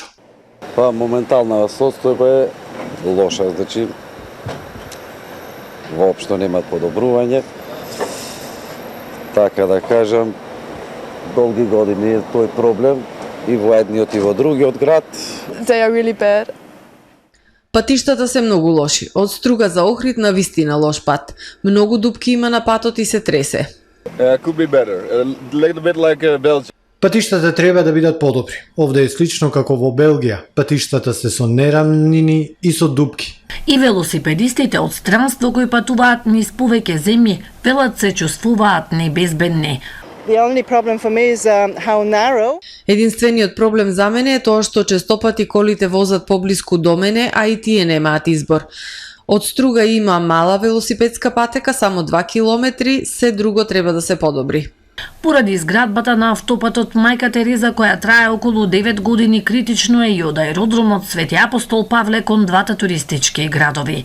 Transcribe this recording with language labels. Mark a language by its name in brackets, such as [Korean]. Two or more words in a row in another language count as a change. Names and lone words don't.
[Macedonian] Па моментална состојба е лоша, значи воопшто нема подобрување. Така да кажам, долги години е тој проблем и во едниот и во другиот град. [English] They are really bad. [Macedonian] Патиштата се многу лоши. Од Струга за Охрид на вистина лош пат. Многу дупки има на патот и се тресе. [English] Could be better. A little bit like Belgium. [Macedonian] Патиштата треба да бидат подобри. Овде е слично како во Белгија. Патиштата се со нерамнини и со дупки. И велосипедистите од странство кои патуваат низ повеќе земји, велат се чувствуваат небезбедни. [English] The only problem for me is how narrow. [Macedonian] Единствениот проблем за мене е тоа што честопати колите возат поблиску до мене, а и тие немаат избор. Од Струга има мала велосипедска патека, само 2 километри, се друго треба да се подобри. Поради изградбата на автопатот Мајка Тереза, која трае околу 9 години, критично е и од аеродромот Свети Апостол Павле кон двата туристички градови.